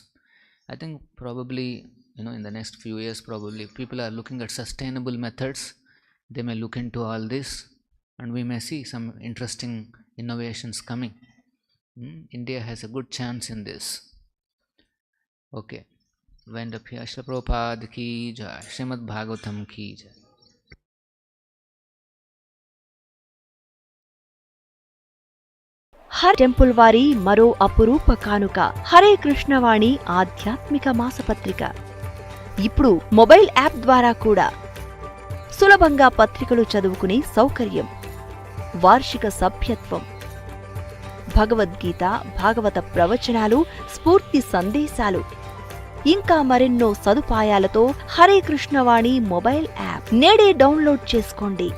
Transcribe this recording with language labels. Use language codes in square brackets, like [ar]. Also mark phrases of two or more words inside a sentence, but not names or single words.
[en] I think probably, in the next few years, probably people are looking at sustainable methods. They may look into all this, and we may see some interesting innovations coming. India has a good chance in this. Okay. Wind up here. [hi] श्रील प्रभुपाद की जय. श्रीमद् भागवतम् की जय. [te] హరే టెంపుల్ వారి మరో అపురూప కానుక హరే కృష్ణవాణి ఆధ్యాత్మిక మాసపత్రిక. ఇప్పుడు [en] mobile app [te] ద్వారా కూడా సులభంగా పత్రికలు చదువుకునే సౌకర్యం, వార్షిక సభ్యత్వం, భగవద్గీత, భాగవత ప్రవచనాలు, స్ఫూర్తి సందేశాలు, ఇంకా మరెన్నో సదుపాయాలతో హరే కృష్ణవాణి [en] mobile app [te] నేడే డౌన్లోడ్ చేసుకోండి.